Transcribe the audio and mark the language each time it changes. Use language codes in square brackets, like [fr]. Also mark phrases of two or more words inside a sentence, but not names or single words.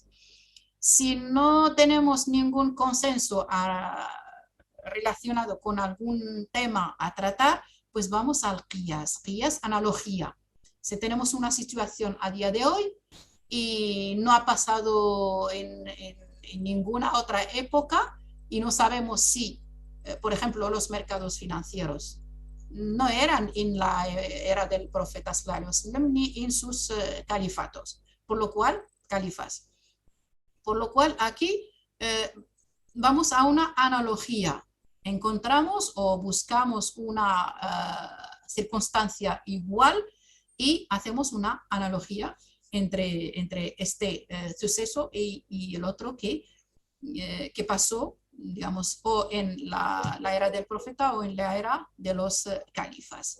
[es] Si no tenemos ningún consenso relacionado con algún tema a tratar, pues vamos al qiyas, analogía. Si tenemos una situación a día de hoy y no ha pasado en ninguna otra época y no sabemos si, por ejemplo, los mercados financieros no eran en la era del profeta [ar] صلى الله عليه وسلم [es] ni en sus califatos, por lo cual aquí vamos a una analogía. Encontramos o buscamos una circunstancia igual y hacemos una analogía entre este suceso y el otro que pasó, digamos, o en la era del profeta o en la era de los califas.